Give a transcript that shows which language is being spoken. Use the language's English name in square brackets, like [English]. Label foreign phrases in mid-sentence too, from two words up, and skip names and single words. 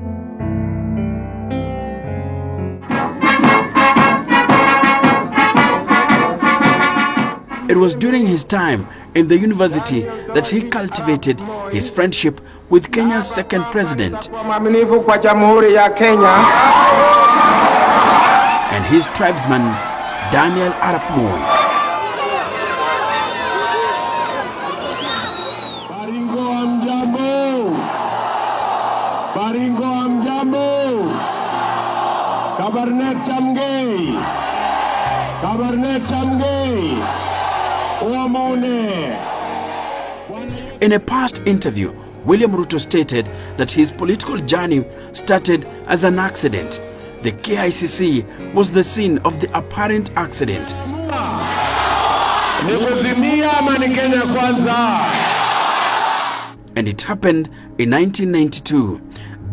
[English] It was during his time in the university that he cultivated his friendship with Kenya's second president and his tribesman, Daniel Arap Moi. [Swahili] Baringo amjambo. [Kalenjin] Kabarnet Chamgei. Uamone. [English] In a past interview, William Ruto stated that his political journey started as an accident. The KICC was the scene of the apparent accident. And it happened in 1992.